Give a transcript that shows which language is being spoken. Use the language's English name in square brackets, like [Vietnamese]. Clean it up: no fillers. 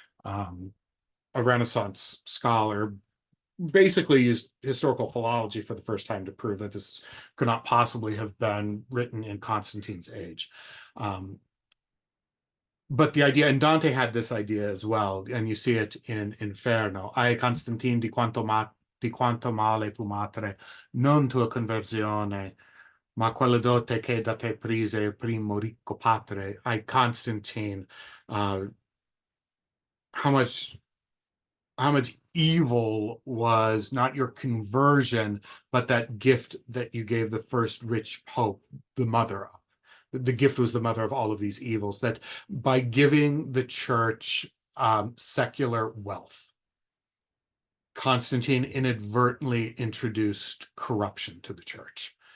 [English] A Renaissance scholar basically used historical philology for the first time to prove that this could not possibly have been written in Constantine's age. But the idea, and Dante had this idea as well, and you see it in Inferno. [Italian] Ai Constantine di quanto male fu madre, non tua conversione, ma quella dote che da te prise primo ricco patre. [English] Ai Constantine, how much evil was not your conversion, but that gift that you gave the first rich pope, the mother of. The gift was the mother of all of these evils, that by giving the church secular wealth, Constantine inadvertently introduced corruption to the church.